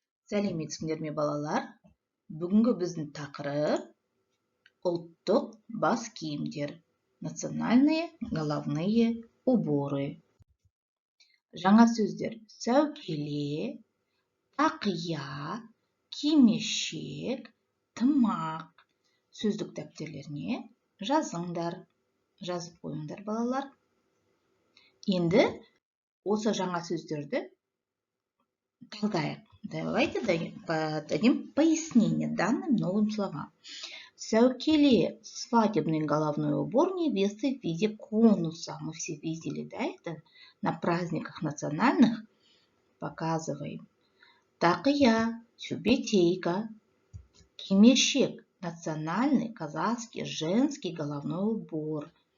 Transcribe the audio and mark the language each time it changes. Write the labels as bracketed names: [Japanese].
[Kazakh] Сәлеметсіңдер ме, балалар? Бүгінгі біздің тақырып ұлттық бас киімдер. [Russian] Национальные головные уборы. [Kazakh] Жаңа сөздер: сәукеле, тақия, кимешек, тымақ. Сөздік дәптерлеріне жазыңдар. Жазып қойыңдар, балалар. Енді осы жаңа сөздерді талдайық. [Russian] Давайте дадим пояснение данным новым словам. Сәукеле — свадебный головной убор невесты в виде конуса. Мы все видели, да, это на праздниках национальных показываем. Тақия — тюбетейка. Кимешек — национальный казахский женский головной убор.